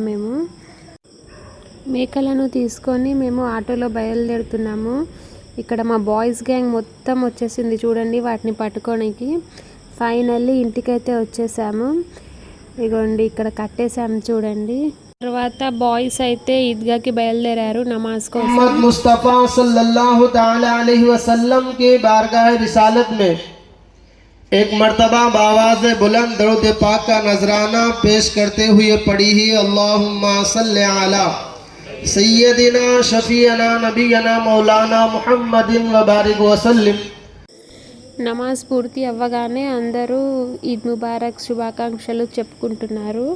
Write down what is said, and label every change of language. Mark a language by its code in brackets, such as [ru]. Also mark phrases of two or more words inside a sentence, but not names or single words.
[te] మేము మేకలను తీసుకొని మేము ఆటోలో బయలుదేరుతున్నాము. ఇక్కడ మా [en] boys gang [te] మొత్తం వచ్చేసింది చూడండి, వాటిని పట్టుకోనికి. ఫైనల్లీ ఇంటికైతే వచ్చేసాము. ఇగోండి ఇక్కడ కట్టేసాము చూడండి. తర్వాత బాయ్స్ అయితే ఈద్గాకి బయలుదేరారు నమాజ్ కోసం. [ur] मोहम्मद मुस्तफ़ा [ar] صلى الله تعالى عليه وسلم [ur] کے بارگاہ رسالت میں ایک مرتبہ باآواز بلند درود پاک کا نذرانہ پیش کرتے ہوئے پڑھی ہی [ar] اللهم صل على سيدنا شفيعنا نبينا مولانا محمد وبارك وسلم. [te] నమాజ్ పూర్తి అవ్వగానే అందరూ [ar] عيد مبارك [te] శుభాకాంక్షలు చెప్పుకుంటున్నారు.